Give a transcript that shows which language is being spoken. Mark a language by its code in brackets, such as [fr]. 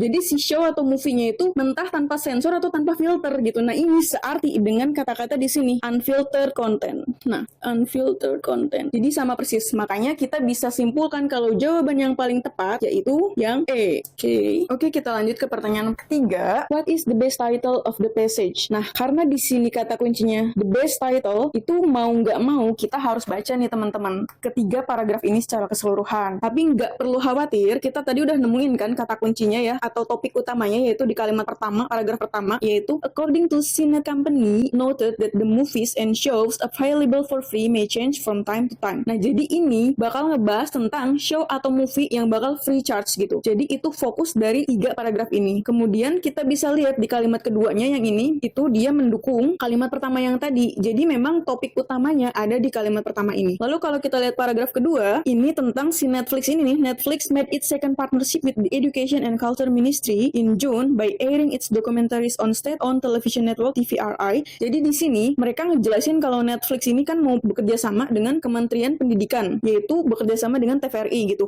[id] Jadi si show atau movie-nya itu mentah tanpa sensor atau tanpa filter gitu. Nah, ini searti dengan kata-kata di sini unfiltered content. Nah, unfiltered content. Jadi sama persis. Makanya kita bisa simpulkan kalau jawaban yang paling tepat yaitu yang E. Oke, kita lanjut ke pertanyaan ketiga. [en] What is the best title of the passage? [id] Nah, karena di sini kata kuncinya the best title, itu mau nggak mau kita harus baca nih teman-teman ketiga paragraf ini secara keseluruhan. Tapi nggak perlu khawatir, kita tadi udah nemuin kan kata kuncinya ya, atau topik utamanya yaitu di kalimat pertama, paragraf pertama, yaitu [en] according to Cine Company noted that the movies and shows available for free may change from time to time. [id] Nah, jadi ini bakal ngebahas tentang show atau movie yang bakal free charge gitu. Jadi itu fokus dari 3 paragraf ini. Kemudian kita bisa lihat di kalimat keduanya yang ini, itu dia mendukung kalimat pertama yang tadi. Jadi memang topik utamanya ada di kalimat pertama ini. Lalu kalau kita lihat paragraf kedua, ini tentang si Netflix ini nih. [en] Netflix made its second partnership with the Education and Culture Ministry in June by airing its documentaries on state-owned television network TVRI. [id] Jadi di sini mereka ngejelasin kalau Netflix ini kan mau bekerja sama dengan Kementerian Pendidikan, yaitu bekerja sama dengan TVRI gitu.